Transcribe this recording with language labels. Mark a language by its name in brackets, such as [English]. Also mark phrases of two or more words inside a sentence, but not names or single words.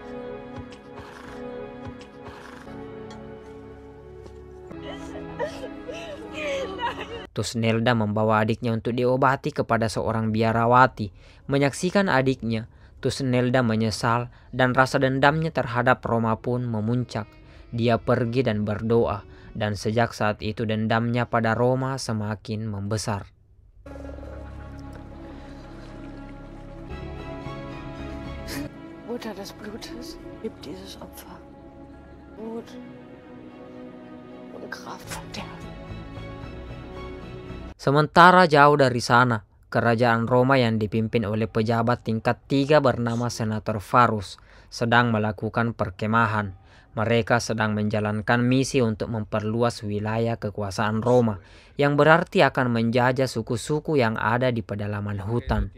[Indonesian] Thusnelda membawa adiknya untuk diobati kepada seorang biarawati. Menyaksikan adiknya, Thusnelda menyesal dan rasa dendamnya terhadap Roma pun memuncak. Dia pergi dan berdoa, dan sejak saat itu dendamnya pada Roma semakin membesar. [German] Mutter des Blutes, gib dieses Opfer. Blut und Kraft von dir. [Indonesian] Sementara jauh dari sana, kerajaan Roma yang dipimpin oleh pejabat tingkat 3 bernama Senator Varus sedang melakukan perkemahan. Mereka sedang menjalankan misi untuk memperluas wilayah kekuasaan Roma, yang berarti akan menjajah suku-suku yang ada di pedalaman hutan.